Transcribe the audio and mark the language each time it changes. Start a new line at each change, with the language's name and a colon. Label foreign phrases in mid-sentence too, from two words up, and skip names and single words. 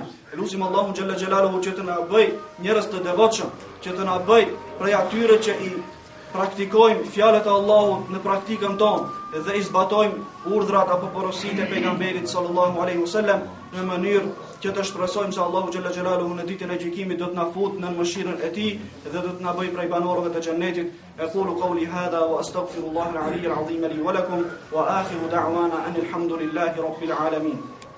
Albanian: Lutim Allahun
Arabic: جل جلاله
Albanian: që të na bëj njerëz të devotshëm, që të na bëj prej atyre që i praktikojmë fjalët e Allahut në praktikën tonë dhe i zbatojmë urdhrat apo porositë e pejgamberit
Arabic: صلى الله عليه وسلم
Albanian: në mënyrë që të shpresojmë se Allahu
Arabic: جل جلاله
Albanian: në ditën e gjykimit do të na futë në mëshirën e tij dhe do të na bëjë prej banorëve të xhennetit.
Arabic: أقول قولي هذا وأستغفر الله العلي العظيم لي ولكم وآخر دعوانا أن الحمد لله رب العالمين.